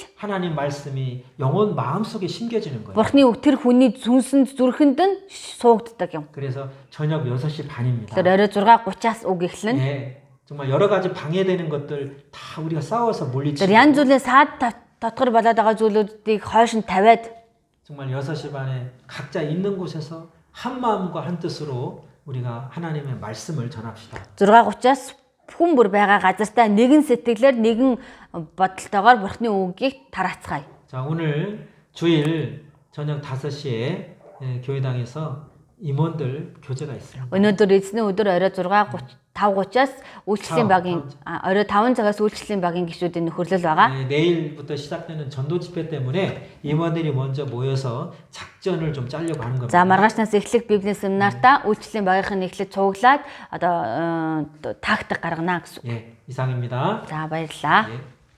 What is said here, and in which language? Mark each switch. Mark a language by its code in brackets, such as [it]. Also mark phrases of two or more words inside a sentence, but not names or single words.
[ko] 하나님 말씀이 영혼 마음속에 심겨지는 거예요. [mn] бурхны үг тэр хүний зүнсэнд зүрхэнд нь суугддаг юм. [ko] 그래서 저녁 6시 반입니다. [mn] Тэр орой 6:30-аас үг эхлэнэ. [ko] 예, 정말 여러 가지 방해되는 것들 다 우리가 싸워서 물리치고 [mn] Тэр янз бүрийн саад татгар болоод байгаа зүйлүүдийг хойш нь тавиад [ko] 정말 6시 반에 각자 있는 곳에서 한 마음과 한 뜻으로 우리가 하나님의 말씀을 전합시다. [mn] 6:30-аас хүн бүр байгаа газартаа нэгэн сэтгэлээр нэгэн бодолтойгоор бурхны үгийг тараацгаая. [ko] 자, 오늘 주일 저녁 5시에 교회당에서 임원들 교제가 있습니다. [mn] Өнөөдөр эзний өдөр орой 5:30-аас үйлчлэлийн багийн орой 5 цагаас үйлчлэлийн багийн гишүүдийн нөхөрлөл байгаа. [ko] 내일부터 시작되는 전도 집회 때문에 임원들이 먼저 모여서 작전을 좀 짜려고 하는 겁니다. [mn] За маргаашнаас эхлэх библийн семинартаа үйлчлэлийн багийнхан эхлээд цуглаад одоо тактик гаргана гэсэн. [ko] 예, 이상입니다. [mn] За баярлалаа. [ko] 예.